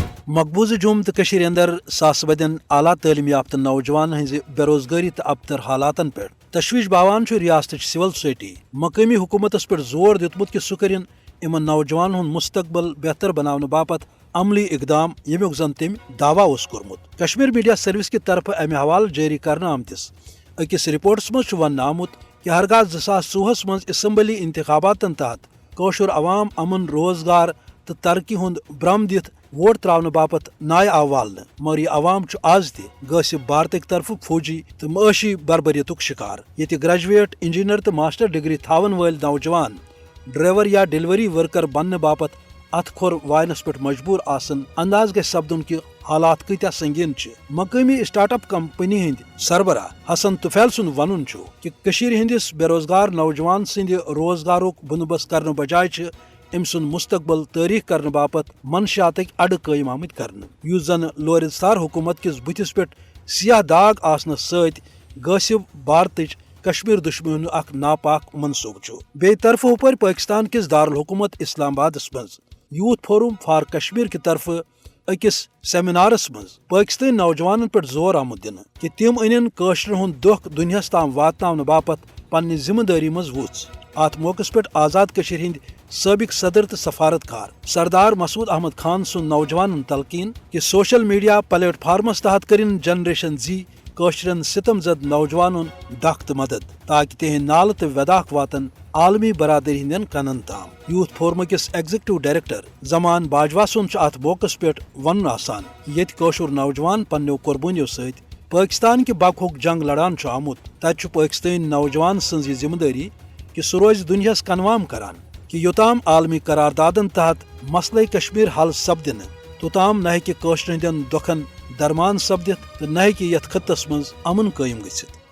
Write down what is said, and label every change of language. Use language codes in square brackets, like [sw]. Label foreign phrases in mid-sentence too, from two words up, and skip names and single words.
[ks] مقبوضہ جوم تو اندر ساس بدین اعلیٰ تعلیم یافتہ نوجوان ہز بے روزگاری تو ابتر حالاتن پہ تشویش باوان ریاست سول سوسائٹی مقامی حکومتس پہ زور دیتمت کہ سہ کرن ان نوجوان ہند مستقبل بہتر بنانے باپت عملی اقدام یمیک زن تم دعویٰ کورمت کشمیر میڈیا سروس کی طرف امہ حوالہ جاری کرنے آمتس اکس رپورٹس مز ون آمت کہ ہرگاہ 2014 مز اسمبلی انتخاباتن تحت قوشر عوام امن روزگار تو ترقی ہند برم دت ووٹ تراؤن باپت نائ آو والنہ مگر یہ عوام آز تہ غاصب بھارتک طرف فوجی تو معاشی بربریت شکار یہ گریجویٹ انجینئر تو ماسٹر ڈگری تھاون ول نوجوان ڈرائیور یا ڈیلیوری ورکر بننے باپت اتھ کھور وائنس پہ مجبور آسن انداز گژھِ سپدن کہ حالات کتیا سنگین مقامی سٹارٹ اپ کمپنی ہند سربراہ حسن طفیل سن ون کہ کشیر ہندس بے روزگار نوجوان سند روزگارک بندوبست کرنے بجائے ام سن مستقبل تاریخ کرنے باپت منشیاتک اڈ قائم آمت کرنے یس زن لورستار حکومت کس بتس پہ سیاہ داغ آسنس ست غاصب بھارتچ کشمیر دشمن اخ ناپاک منصوبہ بی طرف ہپر پاکستان کس دارالحکومت اسلام آبادس مز یوتھ فورم فار کشمیر کی طرف اکس سیمینارس مز پاکستانی نوجوانن پہ زور آمت دن کہ تم ان قشر ہند دکھ دنیاس تام واتن باپت پنہ ذمہ داری مز وچ ات موقع پہ آزاد کشیر ہند سابق صدر تو سفارتکار سردار مسعود احمد خان سن نوجوان تلقین کہ سوشل میڈیا پلیٹ فارمس تحت کرن جنریشن زی قشرن ستم زد نوجوانن ڈک تو مدد تاکہ تہند نالہ تو وداخ واتن عالمی برادری ہندین کنن تام یوتھ فورم کس ایگزیکٹو ڈائریکٹر زمان باجوا سن ات موقع پہ ون آسان یت قشر نوجوان پنو قربانیوں ست پاکستان کہ بقہک جنگ لڑان آمت تت پاکستانی نوجوان سن یہ ذمہ داری کہ سہ روز دنیاس کنوام کران کہ یوتام عالمی قراردادن تحت مسئلہ کشمیر حل سپدن توتام نہ ہیکہ قشر ہندین دکھن درمان سپدت تو نہ ہیکہ یتھ خطس مز امن قائم گژھت